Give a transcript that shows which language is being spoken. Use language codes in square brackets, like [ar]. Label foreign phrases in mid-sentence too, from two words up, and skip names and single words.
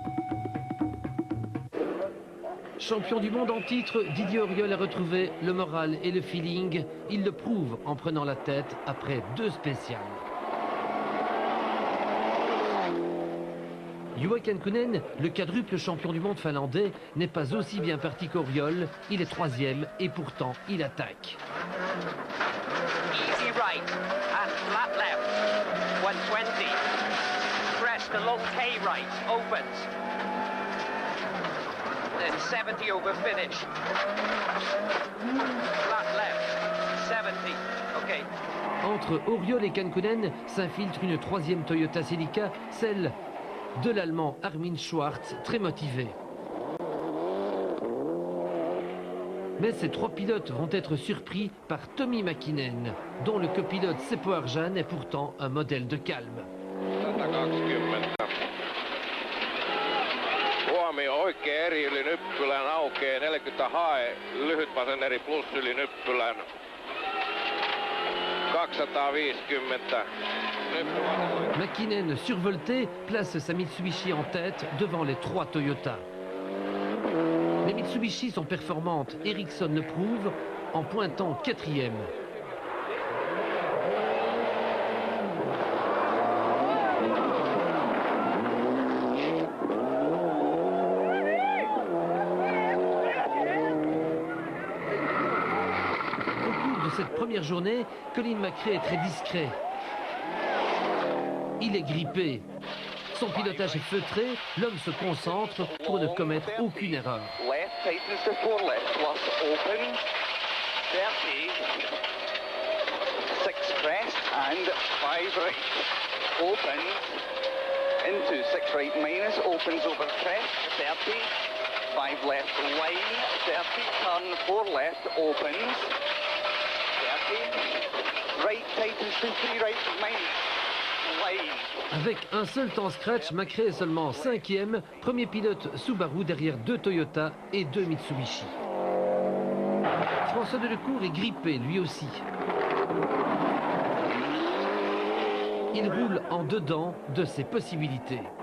[fr] Champion du monde en titre, Didier Auriol a retrouvé le moral et le feeling. Il le prouve en prenant la tête après 2 spéciales. Juha Kankkunen, le quadruple champion du monde finlandais, n'est pas aussi bien parti qu'Auriol. Il est 3e et pourtant il attaque. [en] Easy right and flat left. 120. Crest a long K right. Opens. And 70 over finish. Flat left. 70. OK. [fr] Entre Auriol et Kankkunen s'infiltre une 3e Toyota Celica, celle de l'Allemand Armin Schwarz, très motivé. Mais ces 3 pilotes vont être surpris par Tommi Mäkinen, dont le copilote Seppo Arjan est pourtant un modèle de calme. 120. [fi] Huomio, oikea eri yli nyppylän aukeaa 40 hae, lyhyt vasen eri plus yli nyppylän. 250. [fr] Mäkinen, survolté, place sa Mitsubishi en tête devant les 3 Toyota. Les Mitsubishi sont performantes, Ericsson le prouve en pointant 4e. Cette première journée, Colin McRae est très discret. Il est grippé. Son pilotage est feutré, l'homme se concentre pour ne commettre aucune erreur. [en] Left tightens to 4 left, plus open, 30, 6 crest and 5 right, opens, into 6 right minus, opens over crest, 30, 5 left line, 30, turn 4 left, opens, right tightens to 3 right minus, line. [fr] Avec un seul temps scratch, McRae est seulement 5e, premier pilote Subaru derrière 2 Toyota et 2 Mitsubishi. François Delecourt est grippé lui aussi. Il roule en dedans de ses possibilités.